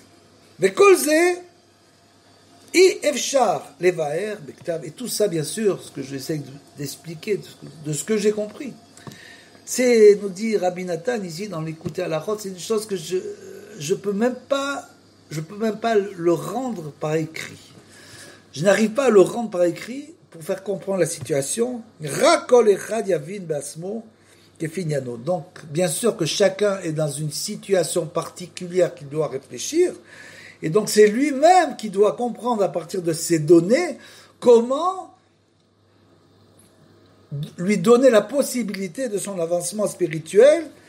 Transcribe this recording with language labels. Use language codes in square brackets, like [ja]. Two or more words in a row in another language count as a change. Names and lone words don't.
[fr] Et tout ça, bien sûr, ce que j'essaie d'expliquer, de ce que j'ai compris, c'est, nous dit Rabbi Nathan ici, dans l'écouter à la route, c'est une chose que je peux même pas le rendre par écrit. je n'arrive pas à le rendre par écrit pour faire comprendre la situation. [he] רק כל אחד יבין בעצמו כפי ענינו. [fr] Donc, bien sûr que chacun est dans une situation particulière qu'il doit réfléchir, et donc c'est lui-même qui doit comprendre à partir de ces données comment lui donner la possibilité de son avancement spirituel.